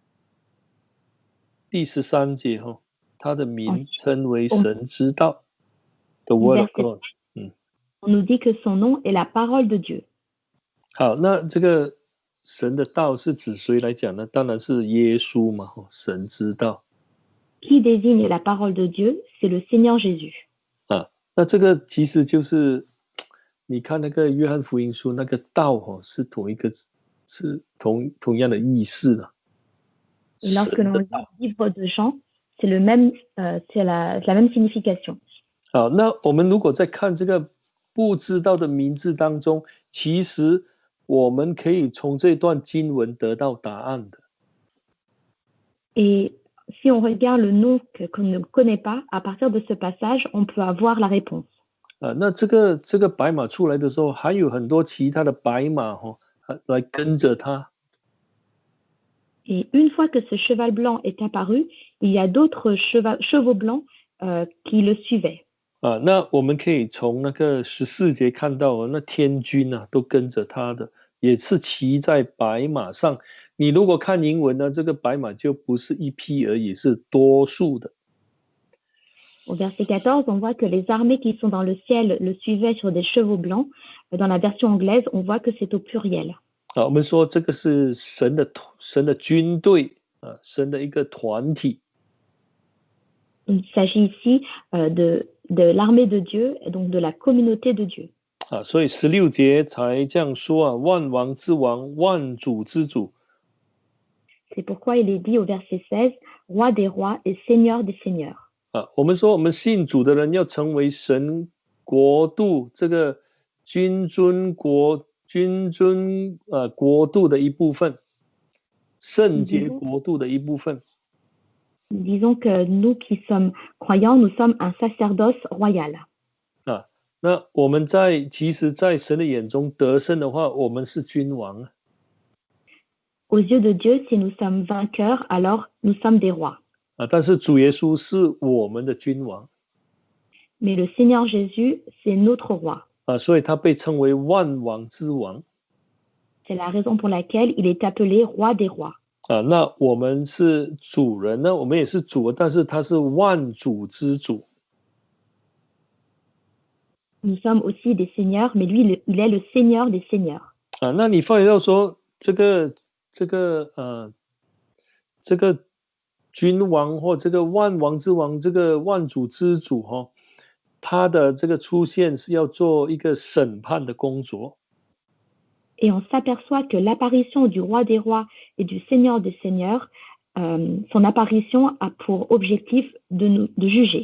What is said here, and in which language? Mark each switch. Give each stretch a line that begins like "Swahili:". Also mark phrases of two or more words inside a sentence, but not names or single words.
Chinese: 第13节他的名称为神之道。
English: The word of God.
French: On nous dit que son nom est la parole de Dieu.
Chinese: 好，那这个神的道是指谁来讲呢？当然是耶稣嘛，神之道。
French: Qui désigne la parole de Dieu, c'est le Seigneur Jésus.
Chinese: 那这个其实就是你看那个约翰福音书那个道是同样的意思的。
French: Et lorsque l'on lit le livre de Jean, c'est la même signification.
Chinese: 好，那我们如果在看这个不知道的名字当中，其实我们可以从这段经文得到答案的。
French: Et si on regarde le nom qu'on ne connaît pas, à partir de ce passage, on peut avoir la réponse.
Chinese: 那这个白马出来的时候，还有很多其他的白马来跟着他。
French: Et une fois que ce cheval blanc est apparu, il y a d'autres chevaux blancs qui le suivaient.
Chinese: 那我们可以从那个14节看到，那天军都跟着他的，也是骑在白马上。你如果看英文呢，这个白马就不是一匹而已，是多数的。
French: Au verset 14, on voit que les armées qui sont dans le ciel le suivaient sur des chevaux blancs. Dans la version anglaise, on voit que c'est au pluriel.
Chinese: 我们说这个是神的军队神的一个团体。
French: Il s'agit ici de l'armée de Dieu, et donc de la communauté de Dieu.
Chinese: 所以16节才这样说万王之王，万主之主。
French: C'est pourquoi il est dit au verset 16, roi des rois et seigneur des seigneurs.
Chinese: 我们说我们信主的人要成为神国度这个君尊国度的一部分，圣洁国度的一部分。
French: Disons que nous qui sommes croyants, nous sommes un sacerdoce royal.
Chinese: 那我们其实在神的眼中得胜的话，我们是君王。
French: Aux yeux de Dieu, si nous sommes vainqueurs, alors nous sommes des rois.
Chinese: 但是主耶稣是我们的君王。
French: Mais le Seigneur Jésus, c'est notre roi.
Chinese: 所以他被称为万王之王。
French: C'est la raison pour laquelle il est appelé roi des rois.
Chinese: 那我们是主人呢，我们也是主，但是他是万主之主。
French: Nous sommes aussi des seigneurs, mais lui, il est le Seigneur des seigneurs.
Chinese: 那你发觉到说这个君王或这个万王之王，这个万主之主他的这个出现是要做一个审判的工作。
French: Et on s'aperçoit que l'apparition du roi des rois et du seigneur des seigneurs, son apparition a pour objectif de juger.